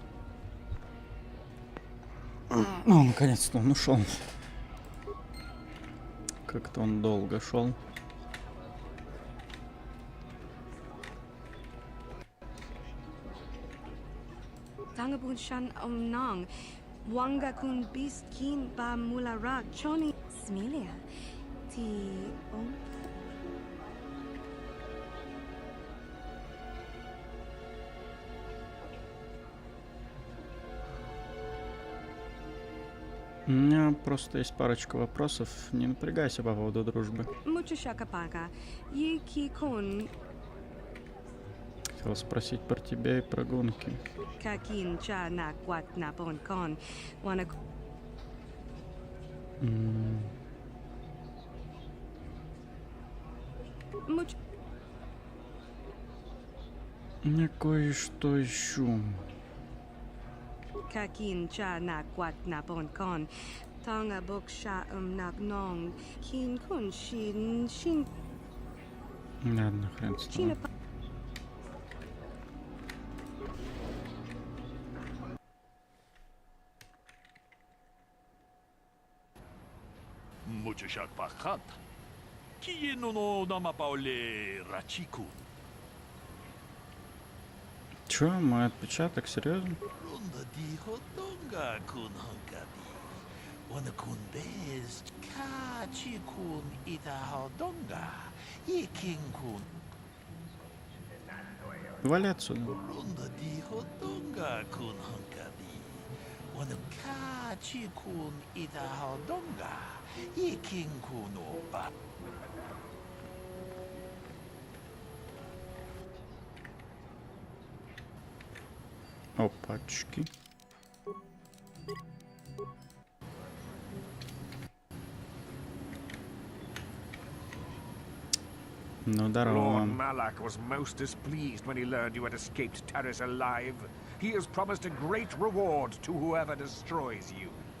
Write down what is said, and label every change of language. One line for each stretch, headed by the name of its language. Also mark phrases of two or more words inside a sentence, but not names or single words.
Russian: Ну, наконец-то он ушел. Как-то он долго шел. Tangabun shan omnang. Wanga kun bis kin ba mulara choni. Smilia. Ti om. У меня просто есть парочка вопросов. Не напрягайся по поводу дружбы. Хотел спросить про тебя и про гонки. Я кое-что ищу. Kakin cha na kwat na bon kon. Tonga bok sha nag nong. Kin kun shin. Ладно, хрен с тобой. Мучишак пахат. Киено но намапауле рачику. Чё, мой отпечаток, серьезно? Рунда дихо донга кун хангаби. Вона кун без качи кун ита донга. И кин кун. Вали отсюда. Рунда дихо донга кун хангаби. Вона качи кун ита донга. И кин кун опа. Опачки. Ну, здорово.
English: Lord Malak was most displeased when he learned you had escaped Terrace alive. He has promised a great reward to whoever destroys you.